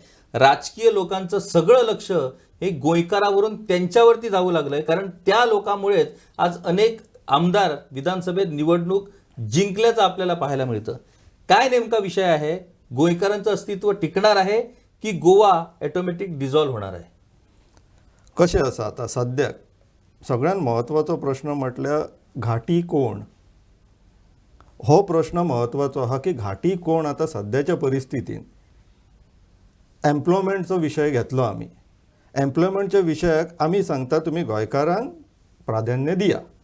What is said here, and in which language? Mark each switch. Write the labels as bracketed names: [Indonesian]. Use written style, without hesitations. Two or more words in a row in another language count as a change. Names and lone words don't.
[Marathi] राजकीय लोकांचं सगळं लक्ष हे गोंयकारावरून त्यांच्यावरती जाऊ लागलंय, कारण त्या लोकांमुळेच आज अनेक आमदार विधानसभेत निवडणूक जिंकल्याचं आपल्याला पाहायला मिळतं. काय नेमका विषय आहे? गोंयकारांचं अस्तित्व टिकणार आहे की गोवा [English] automatic dissolve [Marathi] होणार आहे? [Konkani] कशें आसा आता सद्याक सगळ्यात महत्वाचो प्रश्न म्हटल्यार घाटी कोण. हो प्रश्न महत्वाचो आहा की घाटी कोण. आता सद्याच्या परिस्थितीन एम्प्लॉयमेंटचो विशय घेतलो आमी. एम्प्लॉयमेंटच्या विशयाक आमी सांगता तुमी गोंयकारांक प्राधान्य दिया.